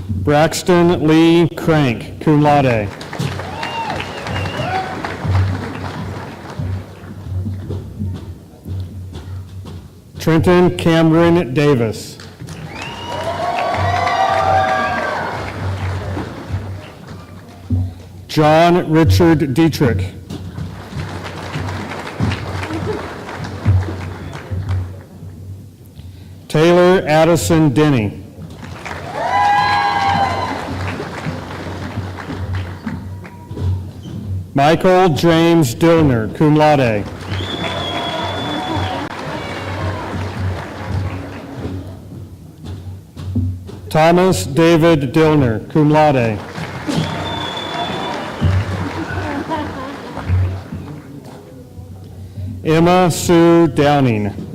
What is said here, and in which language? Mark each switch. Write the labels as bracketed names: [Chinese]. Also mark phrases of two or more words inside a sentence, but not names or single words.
[English] Braxton Lee Crank, [Latin] cum laude. [English] Trenton Cameron Davis. John Richard Dietrich. Taylor Addison Denny. Michael James Dillner, [Latin] cum laude. [English] Thomas David Dillner, [Latin] cum laude. [English] Emma Sue Downing.